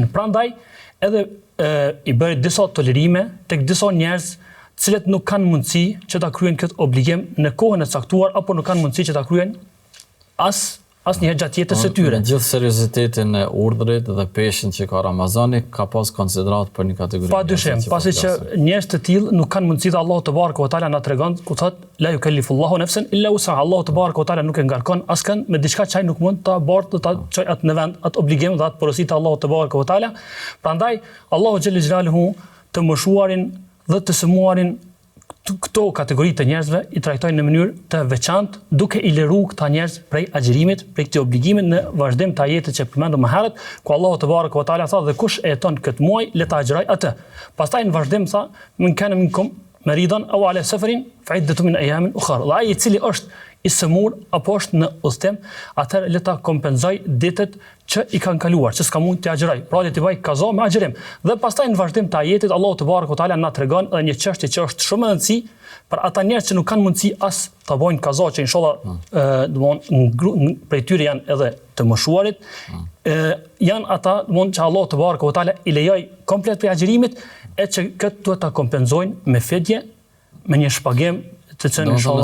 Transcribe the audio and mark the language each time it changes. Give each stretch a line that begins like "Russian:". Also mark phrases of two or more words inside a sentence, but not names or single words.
Albanian: Prandaj edhe i bëri disa tolerime tek disa njerëz të cilët nuk kanë mundësi që ta kryejnë këtë obligim në kohën e caktuar apo nuk kanë mundësi që ta kryejnë asnjëherë gjatë jetës së tyre. Me gjithë seriozitetin e urdhrit dhe peshën që ka Ramazani, ka pas konsiderat për një kategori. Padyshim, pasi që njerëz të tillë nuk kanë mundësi të Allahu
Arabic: تبارك وتعالى
Albanian: na tregon ku thotë
Arabic: لا يكلف الله نفسا إلا وسعها.
Albanian: Allahu
Arabic: تبارك وتعالى
Albanian: nuk e ngarkon askën me diçka që ai nuk mund ta bërë ta çoj atë në vend, atë obligim dhe atë porositë Allahu
Arabic: تبارك وتعالى.
Albanian: Prandaj Allahu
Arabic: جل جلاله
Albanian: të moshuarin dhe të sëmuarin këto kategori të njerëzve i trajtojnë në mënyrë të veçantë, duke i liruar këta njerëz prej agjerimit, prej këtij obligimit në vazhdim të ajetit që përmendëm më herët, ku Allahu
Arabic: تبارك وتعالى
Albanian: tha dhe kush e jeton këtë muaj le ta agjëroj atë. Pastaj në vazhdim tha
Arabic: من كان منكم مريضا أو على سفر فعدة من أيام أخر.
Albanian: Dhe ai i cili është i sëmur apo është në udhtim, atëherë le ta kompenzoj ditët që i kanë kaluar, që s'ka mund të agjëroj. Pra le të vaj kaza me agjerim. Dhe pastaj në vazhdim të ajetit Allahu
Arabic: تبارك وتعالى
Albanian: na tregon edhe një çështje që është shumë e rëndësishme për ata njerëz që nuk kanë mundësi as ta bëjnë kaza, që inshallah domthon prej tyre janë edhe të moshuarit, janë ata domthon që Allahu
Arabic: تبارك وتعالى
Albanian: i lejoi komplet për agjerimit, e që këtë duhet ta kompenzojnë me fidje, me një shpagim të cilën inshallah